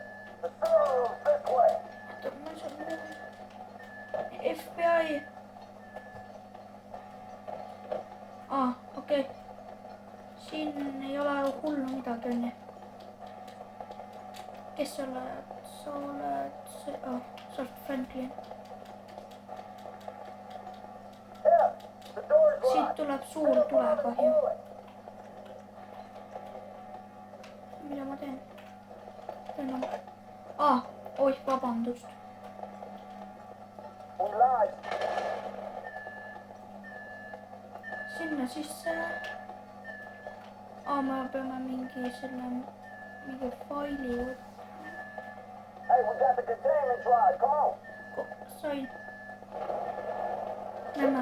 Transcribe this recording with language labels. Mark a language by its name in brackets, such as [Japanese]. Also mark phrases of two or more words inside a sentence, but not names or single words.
[English] The sewer room's this way. [Estonian] Oota, ma ei saa. FBI. Okei. Siin ei ole hullu midagi, onju. Kes sa oled? Sa oled see, sa oled Franklin. [English] Yeah, the door's [Estonian] Siit [English] locked. [Estonian] tuleb suur tulekahju. mida ma teen? Oih, vabandust. Sinna sisse. Me peame mingi faili. [English] Hey, we got the containment drive. Come on. [Estonian] Sain. Näemme.